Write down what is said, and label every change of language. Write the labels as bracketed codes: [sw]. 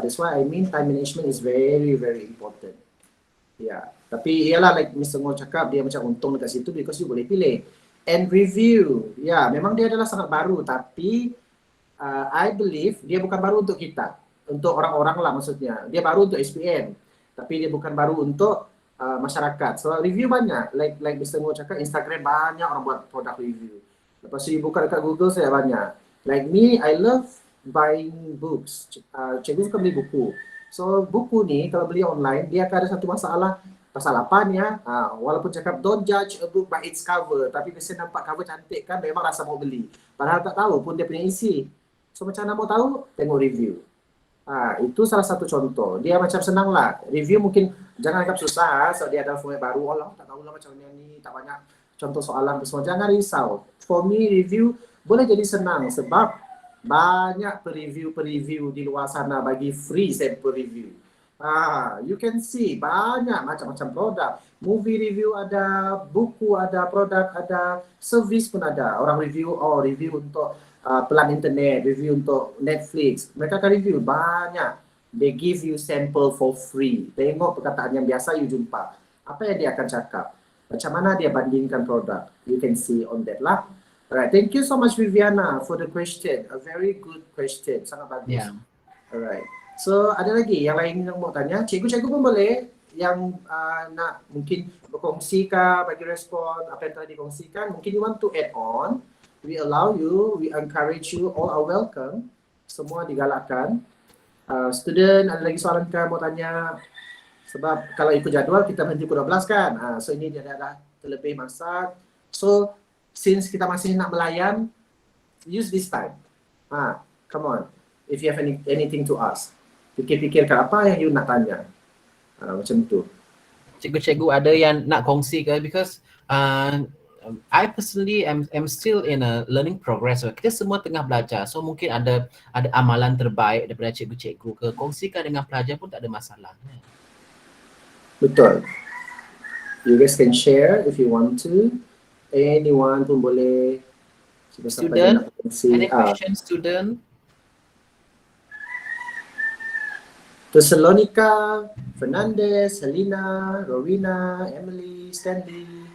[en] That's why I mean time management is very very important. [ms] Ya, tapi ialah like Mr. Ngo cakap, dia macam untung dekat situ [en] because you [ms] boleh pilih. And review, ya memang dia adalah sangat baru, tapi [en] I believe [ms] dia bukan baru untuk kita. Untuk orang-orang lah maksudnya. Dia baru untuk SPM, tapi dia bukan baru untuk masyarakat. So review banyak, like Mr. Ngo cakap, Instagram banyak orang buat produk review. Lepas tu [en] you [ms] buka dekat Google, saya banyak. [en] Like me, I love buying books. [ms] Cikgu suka beli buku. So buku ni kalau beli online, dia akan ada satu masalah pasal apanya. Walaupun cakap [en] don't judge a book by its cover, [ms] tapi biasanya nampak cover cantik kan, memang rasa mau beli. Padahal tak tahu pun dia punya isi. So macam mana mau tahu? Tengok review. Itu salah satu contoh. Dia macam senang lah. Review mungkin jangan anggap susah, so dia ada format baru. Tak tahulah macam ni, tak banyak contoh soalan semua. Jangan risau. [en] For me, [ms] review boleh jadi senang sebab banyak pereview di luar sana bagi free sampel review. [en] You can see [ms] banyak macam-macam produk. Movie review ada, buku ada, produk ada, servis pun ada. Orang review, review untuk pelan internet, review untuk Netflix. Mereka akan review banyak. [en] They give you sample for free. [ms] Tengok perkataan yang biasa you jumpa. Apa yang dia akan cakap? Macam mana dia bandingkan produk? [en] You can see on that [ms] lah. [en] Alright, thank you so much Viviana for the question. A very good question. [ms] Sangat bagus. [en] Yeah. Alright. [ms] So ada lagi yang lain yang mau tanya? Cikgu-cikgu pun boleh yang nak mungkin berkongsi kah, bagi respon apa yang telah dikongsikan. [en] Mungkin you want to add on. We allow you, we encourage you, all are welcome. [ms] Semua digalakkan. Student, ada lagi soalan kah mau tanya? Sebab kalau ikut jadual kita berhenti pukul 12 kan. So ini dia dah terlebih masa. [en] So since [ms] kita masih nak melayan, [en] use this time. Come on. If you have anything to ask. [ms] Fikir-fikirkan apa yang you nak tanya. Macam tu. Cikgu-cikgu ada yang nak kongsi ke? [en] Because I personally am still in a learning progress. [ms] So, kita semua tengah belajar. So mungkin ada amalan terbaik daripada cikgu-cikgu ke. Kongsikan dengan pelajar pun tak ada masalah. Betul. [en] You guys can share if you want to. [ms] Anyone pun boleh. [en] Student, any questions, student? Thessalonica, Fernandez, Helena, Rowena, Emily, Stanley.